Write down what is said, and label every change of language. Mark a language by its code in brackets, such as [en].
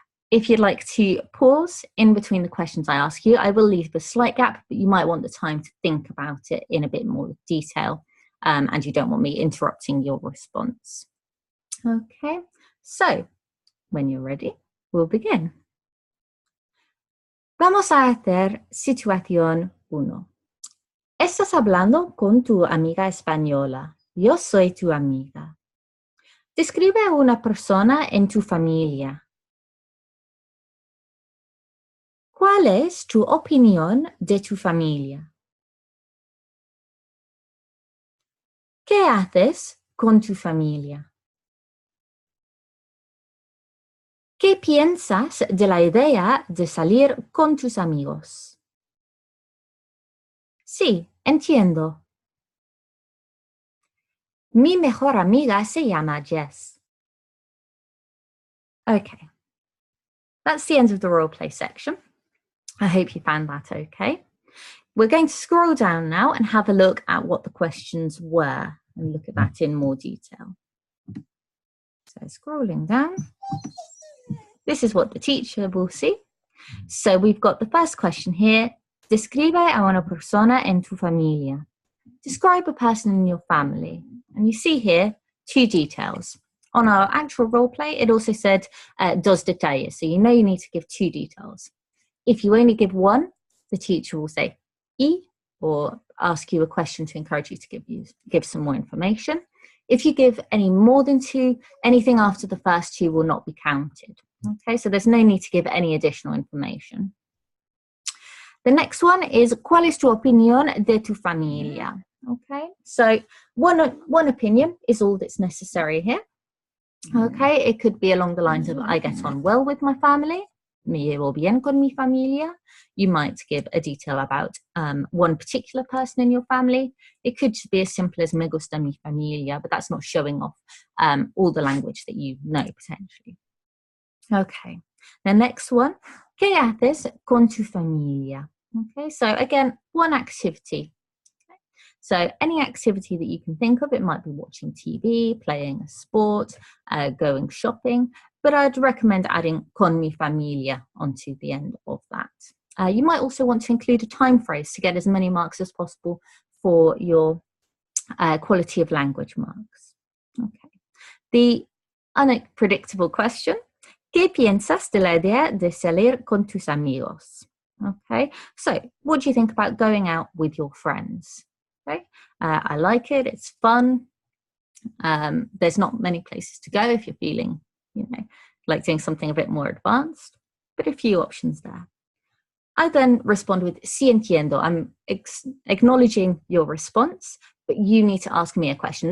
[en] If you'd like to pause in between the questions I ask you, I will leave a slight gap, but you might want the time to think about it in a bit more detail, and you don't want me interrupting your response. Okay, so when you're ready, we'll begin. [es] Vamos a hacer situación 1. Estás hablando con tu amiga española. Yo soy tu amiga. Describe a una persona en tu familia. ¿Cuál es tu opinión de tu familia? ¿Qué haces con tu familia? ¿Qué piensas de la idea de salir con tus amigos? Sí, entiendo. Mi mejor amiga se llama Jess. [en] Okay, that's the end of the role play section. I hope you found that okay. We're going to scroll down now and have a look at what the questions were and look at that in more detail. So scrolling down, this is what the teacher will see. So we've got the first question here. [es] Describe a una persona en tu familia. [en] Describe a person in your family. And you see here 2 details. On our actual role play, it also said [es] dos detalles. [en] So you know you need to give 2 details. If you only give 1, the teacher will say y or ask you a question to encourage you to give some more information. If you give any more than 2, anything after the first 2 will not be counted. Okay, so there's no need to give any additional information. The next one is, [es] ¿cuál es tu opinión de tu familia? [en] Okay, so one opinion is all that's necessary here. Okay, it could be along the lines of, I get on well with my family, [es] me llevo bien con mi familia. [en] You might give a detail about one particular person in your family. It could be as simple as [es] me gusta mi familia, [en] but that's not showing off all the language that you know potentially. Okay, the next one, [es] ¿qué haces con tu familia? [en] Okay, so again, one activity. Okay. So any activity that you can think of, it might be watching TV, playing a sport, going shopping, but I'd recommend adding [es] con mi familia [en] onto the end of that. You might also want to include a time phrase to get as many marks as possible for your quality of language marks. Okay. The unpredictable question, [es] ¿qué piensas de la idea de salir con tus amigos? [en] Okay, so what do you think about going out with your friends? Okay, I like it, it's fun. There's not many places to go if you're feeling, like doing something a bit more advanced, but a few options there. I then respond with [es] sí entiendo. [en] I'm acknowledging your response, but you need to ask me a question.